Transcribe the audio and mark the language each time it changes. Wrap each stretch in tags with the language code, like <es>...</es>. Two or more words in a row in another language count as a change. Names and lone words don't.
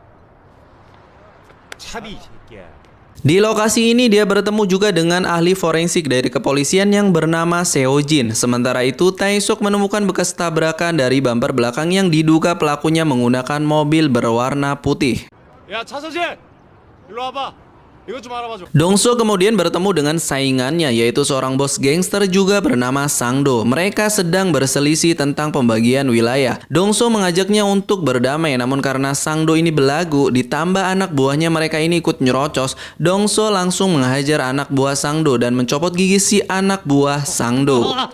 <id>Di lokasi ini dia bertemu juga dengan ahli forensik dari kepolisian yang bernama Seo-jin. Sementara itu Tae-sok menemukan bekas tabrakan dari bumper belakang yang diduga pelakunya menggunakan mobil berwarna putih.</id> <ko>Ya, 차서진! 일로 와봐. 이것 좀 알아봐줘.</ko> <id>Dong-so kemudian bertemu dengan saingannya yaitu seorang bos gangster juga bernama Sang-do. Mereka sedang berselisih tentang pembagian wilayah. Dong-so mengajaknya untuk berdamai, namun karena Sang-do ini belagu ditambah anak buahnya mereka ini ikut nyerocos, Dong-so langsung menghajar anak buah Sang-do dan mencopot gigi si anak buah Sang-do.</id>